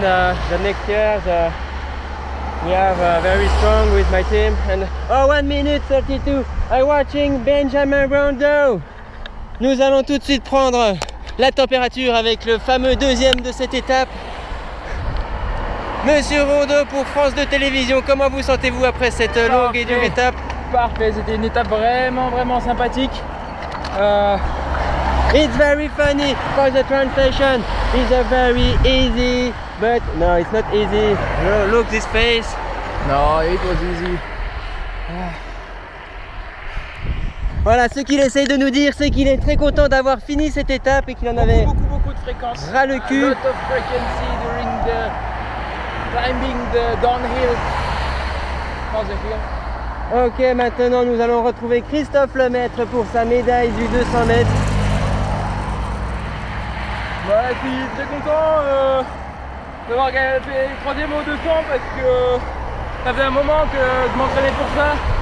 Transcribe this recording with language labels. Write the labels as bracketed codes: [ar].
[en] The next year we have very strong with my team. And 1 minute 32. I'm watching Benjamin Rondeau. [fr] Nous allons tout de suite prendre la température avec le fameux deuxième de cette étape. Monsieur Rondeau pour France 2 Télévisions, comment vous sentez-vous après cette longue et dure étape? Parfait, c'était une étape vraiment sympathique. [en] It's very funny for the translation. It's a very easy, but no, it's not easy. Look this face. No, it was easy. [fr] Voilà, ce qu'il essaye de nous dire, c'est qu'il est très content d'avoir fini cette étape et qu'il en avait Beaucoup de fréquences. ras le cul. [en] A lot of frequency during the climbing the downhill. On the hill. [fr] Ok, maintenant nous allons retrouver Christophe Lemaître pour sa médaille du 200 mètres. Bah, je suis très content d'avoir fait le 3e au 200 parce que ça fait un moment que je m'entraînais pour ça.